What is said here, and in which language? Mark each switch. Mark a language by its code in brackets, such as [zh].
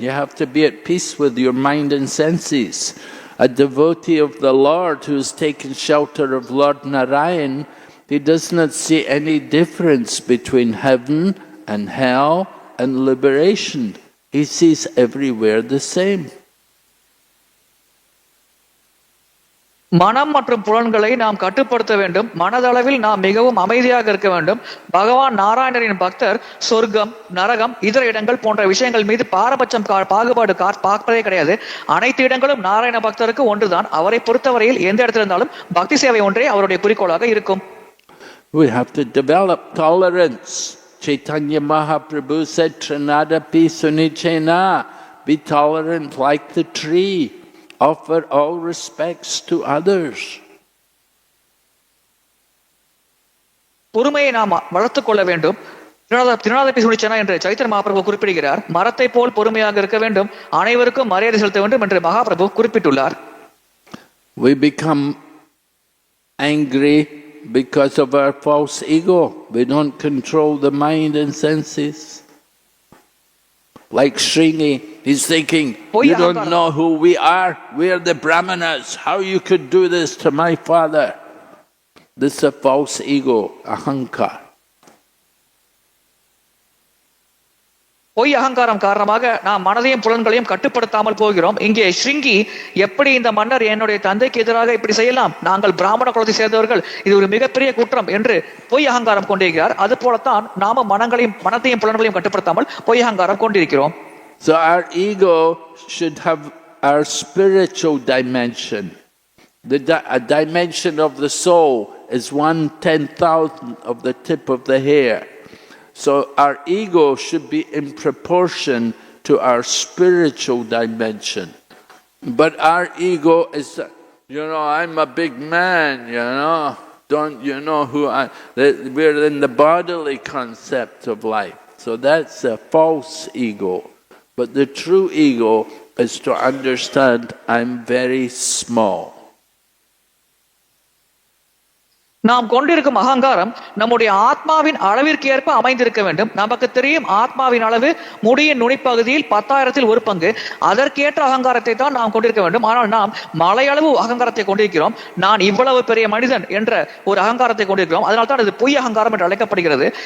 [en] You have to be at peace with your mind and senses. A devotee of the Lord who has taken shelter of Lord Narayan, he does not see any difference between heaven and hell and liberation. He sees everywhere the same. [ta] மனம் மற்றும் புலன்களை நாம் கட்டுப்படுத்த வேண்டும். மனதளவில் நாம் மிகவும் அமைதியாக இருக்க வேண்டும். பகவான் நாராயணரின் பக்தர் சொர்க்கம், நரகம், இதர இடங்கள் போன்ற விஷயங்கள் மீது பாரபட்சம் பாகுபாடு பார்ப்பதே கிடையாது. அனைத்து இடங்களும் நாராயண பக்தருக்கு ஒன்றுதான். அவரை பொறுத்தவரையில் எந்த இடத்துல இருந்தாலும் பக்தி சேவை ஒன்றே அவருடைய குறிக்கோளாக இருக்கும். [en] We have to develop tolerance. Chaitanya Mahaprabhu said, Trinadapi Sunichena, be tolerant like the tree. Offer all respects to others. [ta] பொறுமையை நாம் வளர்த்துக் கொள்ள வேண்டும். திருநாதபி சுனிச்சனா என்று சைத்தன்ய மகாபிரபு குறிப்பிடுகிறார். மரத்தை போல் பொறுமையாக இருக்க வேண்டும், அனைவருக்கும் மரியாதை செலுத்த வேண்டும் என்று மகாபிரபு குறிப்பிட்டுள்ளார். [en] We become angry because of our false ego. We don't control the mind and senses. Like Sringi, he's thinking, you don't know who we are. We are the Brahmanas. How you could do this to my father? This is a false ego, ahankar. [ta] பொய் அகங்காரம் காரணமாக நாம் மனதையும் புலன்களையும் கட்டுப்படுத்தாமல் போகிறோம். இங்கே ஸ்ருங்கி எப்படி இந்த மன்னர் என்னுடைய தந்தைக்கு எதிராக இப்படி செய்யலாம், நாங்கள் பிராமண குலத்தை சேர்ந்தவர்கள், இது ஒரு மிகப்பெரிய குற்றம் என்று பொய் அகங்காரம் கொண்டிருக்கிறார். அது போலத்தான் நாம மனத்தையும் புலன்களையும் கட்டுப்படுத்தாமல் பொய் அகங்காரம் கொண்டிருக்கிறோம். [en] So our ego should have our spiritual dimension. A dimension of the soul is 1/10,000th of the tip of the hair. So our ego should be in proportion to our spiritual dimension. But our ego is, I'm a big man, Don't you know who I... We're in the bodily concept of life. So that's a false ego. But the true ego is to understand I'm very small. [ta] நாம் கொண்டிருக்கும் அகங்காரம் நம்முடைய ஆத்மாவின் அளவிற்கு ஏற்ப அமைந்திருக்க வேண்டும். நமக்கு தெரியும் ஆத்மாவின் அளவு முடியின் நுனிப்பகுதியில் 10,000ல் ஒரு பங்கு. அதற்கேற்ற அகங்காரத்தை தான் நாம் கொண்டிருக்க வேண்டும். ஆனால் நாம் மலையளவு அகங்காரத்தை கொண்டிருக்கிறோம். நான் இவ்வளவு பெரிய மனிதன் என்ற ஒரு அகங்காரத்தை கொண்டிருக்கிறோம். அதனால தான் இது பொய் அகங்காரம் என்று அழைக்கப்படுகிறது.